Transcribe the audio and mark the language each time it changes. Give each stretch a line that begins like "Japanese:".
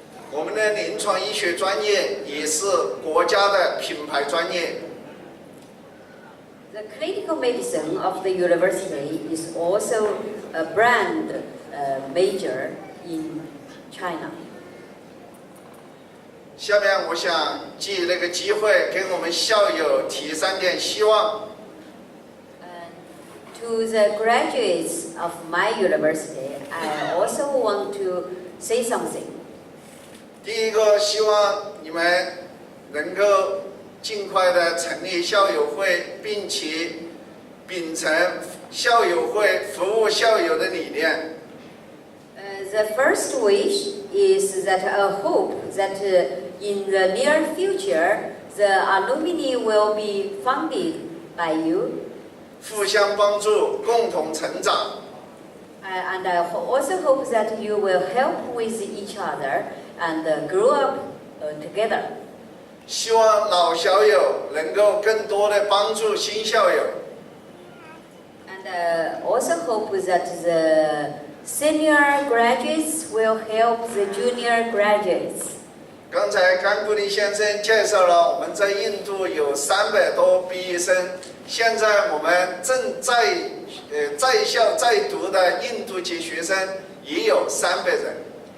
Chinese: 我们的临床医学专业也是国家的品牌专业。
English: The clinical medicine of the university is also a brand major in China.
Chinese: 下面我想借那个机会给我们校友提3点希望。
English: To the graduates of my university, I also want to say something.
Chinese: 第一个，希望你们能够尽快的成立校友会，并且秉承校友会服务校友的理念。
English: The first wish is that I hope that in the near future, the alumni will be funded by you.
Chinese: 互相帮助，共同成长。
English: And I also hope that you will help with each other and grow up together.
Chinese: 希望老校友能够更多的帮助新校友。
English: And also hope that the senior graduates will help the junior graduates.
Chinese: 刚才甘古里先生介绍了，我们在印度有300多毕业生，现在我们正在校在读的印度籍学生也有300人。